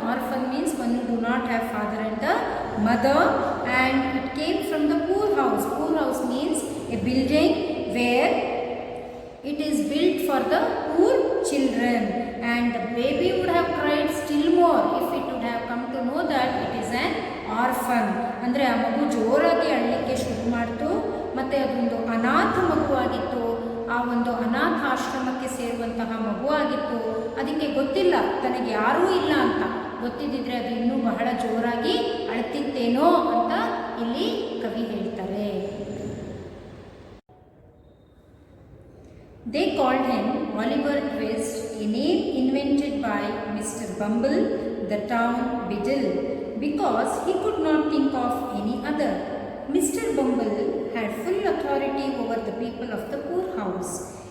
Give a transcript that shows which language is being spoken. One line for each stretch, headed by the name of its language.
English: Orphan means one who do not have father and the mother, and it came from the poor house. Poor house means a building where it is built for the poor children, and the baby would have cried still more if it would have come to know that it is an orphan.
Kannada: ಅಂದರೆ ಆ ಮಗು ಜೋರಾಗಿ ಅಳಲಿಕ್ಕೆ ಶುರು ಮಾಡ್ತು, ಮತ್ತು ಅದೊಂದು ಅನಾಥ ಮಗುವಾಗಿತ್ತು. ಆ ಒಂದು ಅನಾಥ ಆಶ್ರಮಕ್ಕೆ ಸೇರುವಂತಹ ಮಗುವಾಗಿತ್ತು. ಅದಕ್ಕೆ ಗೊತ್ತಿಲ್ಲ ತನಗೆ ಯಾರೂ ಇಲ್ಲ ಅಂತ. ಗೊತ್ತಿದ್ದಿದ್ರೆ ಅದು ಇನ್ನೂ ಬಹಳ ಜೋರಾಗಿ ಅಳ್ತಿತ್ತೇನೋ ಅಂತ ಇಲ್ಲಿ ಕವಿ ಹೇಳ್ತಾರೆ.
English: They called him Oliver Twist, a name invented by Mr. Bumble, the town beadle, because he could not think of any other. Mr. Bumble had full authority over the people of the poor house.